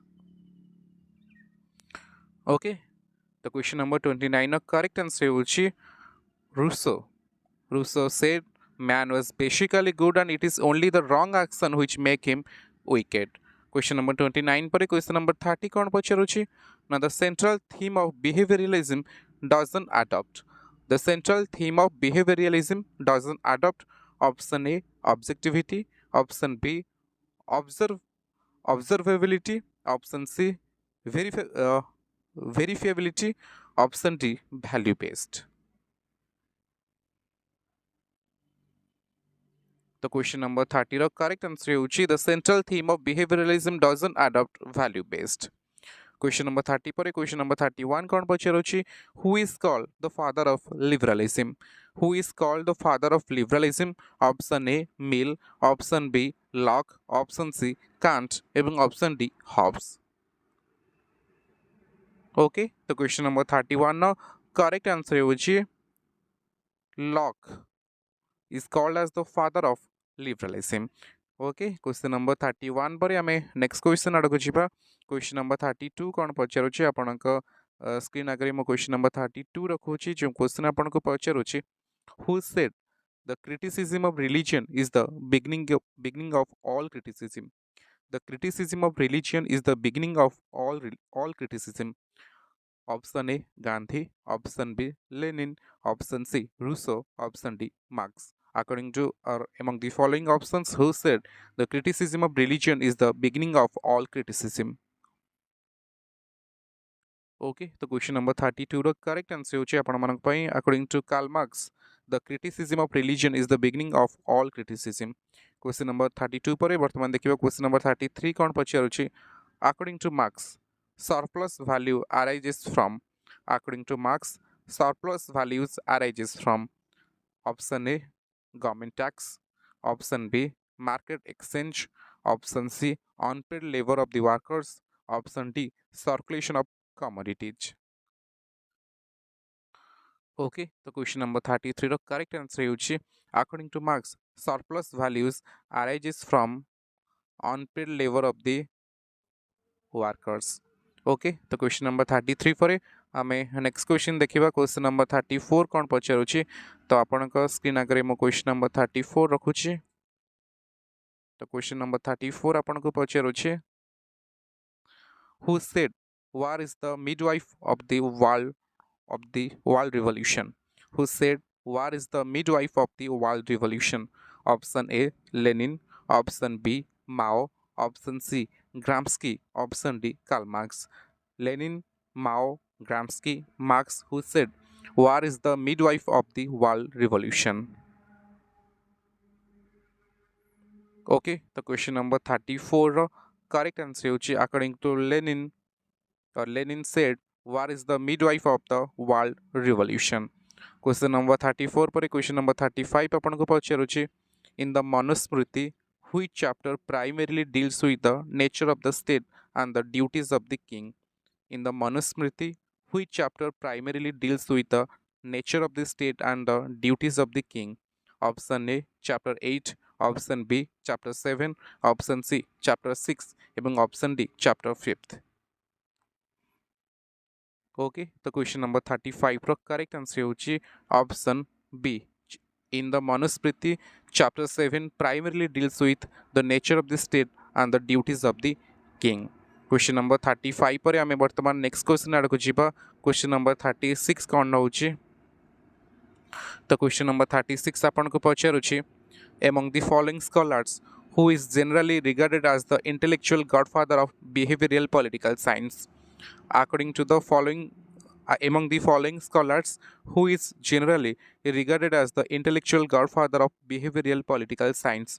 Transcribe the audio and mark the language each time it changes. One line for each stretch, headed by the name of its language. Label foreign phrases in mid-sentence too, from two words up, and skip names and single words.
English: Okay, the question number 29 correct answer होछि Rousseau. Rousseau said man was basically good and it is only the wrong action which make him wicked. Question number 29 परे question number 30
Odia: କ'ଣ ପଚାରୁଛି.
English: Now the central theme of behavioralism doesn't adopt. The central theme of behavioralism doesn't adopt. Option A objectivity, option B observability, option C verifiability, option D value based. The question number 30 ର correct answer ହେଉଛି the central theme of behavioralism doesn't adopt value based. Question number 30 ପରେ question number 31
Odia: କ'ଣ ପଚାରୁଛି
English: who is called the father of liberalism. Who is called the father of liberalism? Option A Mill, option B Locke, option C Kant ଏବଂ option D Hobbes. Okay, the question number 31 ର correct answer ହେଉଛି Locke is called as the father of liberalism. Okay, question number 31
Odia: ପରେ ଆମେ
English: next question
Odia: ଆଡ଼କୁ ଯିବା.
English: question number 32
Odia: କ'ଣ ପଚାରୁଛି ଆପଣଙ୍କ ସ୍କ୍ରିନ୍ ଆଗରେ ମୁଁ
English: question number 32
Odia: ରଖୁଛି ଯେଉଁ
English: question
Odia: ଆପଣଙ୍କୁ ପଚାରୁଛି
English: who said the criticism of religion is the beginning of all criticism. The criticism of religion is the beginning of all criticism. Option A Gandhi, option B Lenin, option C Rousseau, option D Marx. According to or among the following options who said the criticism of religion is the beginning of all criticism. Okay, the question number 32 ର correct answer
Odia: ହେଉଛି ଆପଣମାନଙ୍କ ପାଇଁ
English: according to Karl Marx the criticism of religion is the beginning of all criticism. question number 32
Odia: ପରେ ବର୍ତ୍ତମାନ ଦେଖିବା
English: question number 33
Odia: କ'ଣ ପଚାରୁଛି
English: according to Marx surplus value arises from. According to Marx surplus values arises from. Option A government tax, option B market exchange, option C unpaid labor of the workers, option D circulation of commodities. Okay, the question number 33 ର correct answer ହେଉଛି according to Marx surplus values arises from unpaid labor of the workers. Okay, the question number 33
Odia: ପରେ ଆମେ
English: next question ଦେଖିବା question number 34
Odia: କ'ଣ ପଚାରୁଛି ତ ଆପଣଙ୍କ ସ୍କ୍ରିନ୍ ଆଗରେ ମୁଁ
English: question number 34 ରଖୁଛି. ତ question number 34
Odia: ଆପଣଙ୍କୁ ପଚାରୁଛି
English: who said war is the midwife of the world revolution. Who said war is the midwife of the world revolution? Option A Lenin, option B Mao, option C Gramsci, option D, Karl Marx. Lenin, Mao, Gramsci, Marx, who said, war is the midwife of the world revolution. Okay, the question number 34 correct answer ହେଉଛି according to Lenin, Lenin said, war is the midwife of the world revolution. Question number 34 ପରେ question number 35
Odia: ଆପଣଙ୍କୁ ପଚାରୁଛି
English: in the Manusmriti, which chapter primarily deals with the nature of the state and the duties of the king? In the Manusmriti, which chapter primarily deals with the nature of the state and the duties of the king? Option A, chapter 8, option B, chapter 7, option C, chapter 6 এবং option D, chapter 5th. Okay, the question number 35 ର correct answer ହେଉଛି option B. In the Manusmriti, chapter 7 primarily deals with the nature of the state and the duties of the king. Question number 35
Odia: ପରେ ଆମେ ବର୍ତ୍ତମାନ
English: next question
Odia: ଆଡ଼କୁ ଯିବା.
English: Question number 36
Odia: କ'ଣ ରହୁଛି?
English: The question number 36
Odia: ଆପଣଙ୍କୁ ପଚାରୁଛି
English: among the following scholars who is generally regarded as the intellectual godfather of behavioral political science? According to the following among the following scholars who is generally regarded as the intellectual godfather of behavioral political science?